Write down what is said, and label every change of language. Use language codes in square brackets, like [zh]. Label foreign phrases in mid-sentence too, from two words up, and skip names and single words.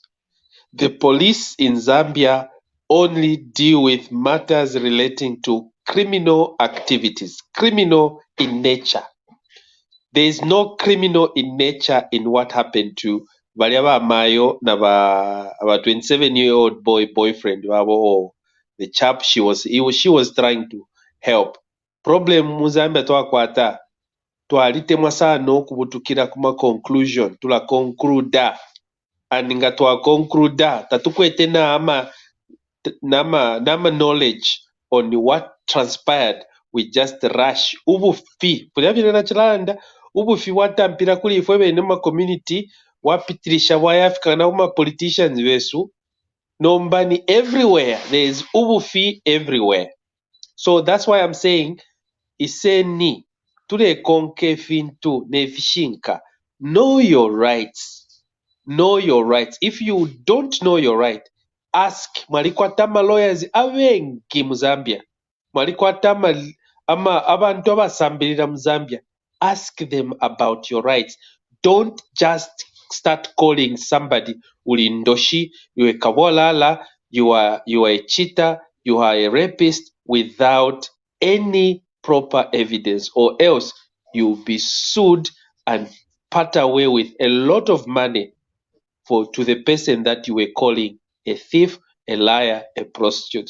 [en] The police in Zambia only deal with matters relating to criminal activities, criminal in nature. There is no criminal in nature in what happened to Variaba Mayo, our 27-year-old boyfriend, or the chap she was trying to help. [bem] Problem Muzambia twakwata twalitemwa sana okubutukira kuma conclusion tula concluda and nga twa concluda tatukwete nama knowledge [en] on what transpired. We just rush [bem] ubufi pulyabire na chilanda ubufi watampira kuli ifwe bene ma community wapitirisha bwayafika na uma politicians besu nombani everywhere. [en] There is ubufi everywhere. So that's why I'm saying [bem] iseni tule konke fintu nefishinka. [en] Know your rights. Know your rights. If you don't know your right, ask. [bem] Mwalikwatama lawyers abengi mu Zambia. Mwalikwatama abantu abasambirira mu Zambia. [en] Ask them about your rights. Don't just start calling somebody ulindoshi, you a kabolala, you are a cheater, you are a rapist without any proper evidence, or else you'll be sued and part away with a lot of money to the person that you were calling a thief, a liar, a prostitute.